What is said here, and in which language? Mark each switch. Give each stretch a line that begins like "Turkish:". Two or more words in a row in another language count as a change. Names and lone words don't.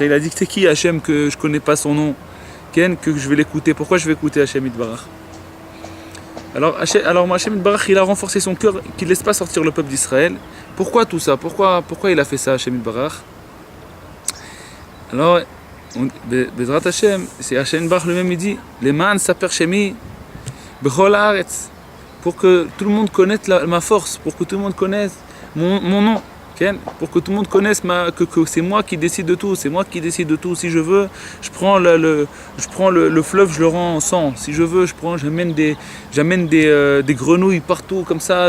French: Il a dit, c'est qui Hashem que je ne connais pas son nom, que je vais l'écouter. Pourquoi je vais écouter
Hebrew: השם יתברך?
French: Alors
Hebrew: השם יתברך,
French: il a renforcé son cœur, qu'il ne laisse pas sortir le peuple d'Israël. Pourquoi tout ça? Pourquoi il a fait ça,
Hebrew: השם יתברך?
French: Alors,
Hebrew: בעזרת השם,
French: c'est
Hebrew: השם יתברך
French: lui-même, il dit,
Hebrew: למען ספר שמי בכל הארץ,
French: pour que tout le monde connaisse ma force, pour que tout le monde connaisse mon nom. Pour que tout le monde connaisse que c'est moi qui décide de tout, c'est moi qui décide de tout. Si je veux, je prends le fleuve, je le rends en sang. Si je veux, j'amène des grenouilles partout comme ça.